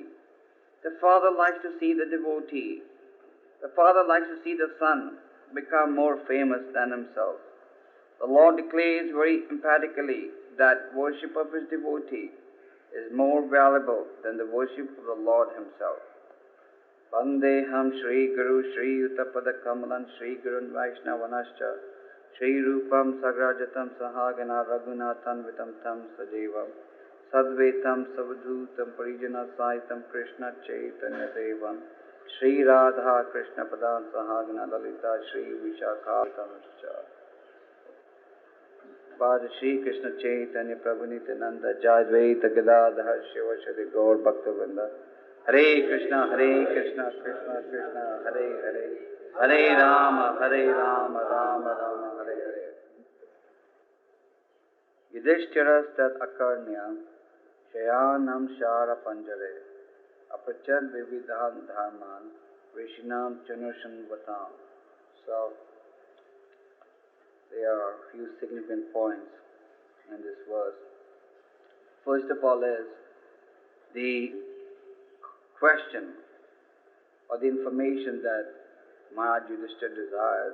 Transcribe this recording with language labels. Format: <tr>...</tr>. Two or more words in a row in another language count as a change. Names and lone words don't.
<en>The father likes to see the son become more famous than himself. The Lord declares very emphatically that worship of his devotee is more valuable than the worship of the Lord himself.</en> <sa>वन्देहं श्री गुरु श्री युत पाद कमलं श्री गुरून् वैष्णवांश्च श्री रूपं साग्रजातं सहगण रघुनाथान् वितं तं सजीवं साद्वैतं सावधूतं परिजन सहितं कृष्ण चैतन्य देवं श्री राधा कृष्ण पादान् सहगण ललिता श्री विशाखान्वितांश्च भज श्री कृष्ण चैतन्य प्रभु नित्यानन्द जय द्वैत गदाधर शिव श्री गौर भक्तिविनोद हरे कृष्ण कृष्ण कृष्ण हरे हरे हरे राम राम राम हरे हरे. युधिष्ठिरस् आकर्ण्य शयानं शर-पञ्जरे अपृच्छद् विविधान् धर्मान् ऋषीणां चानुशृण्वताम्.</sa> <en>So, there are a few significant points in this verse. First of all is the question or the information that Mahārāja Yudhiṣṭhira desires.</en>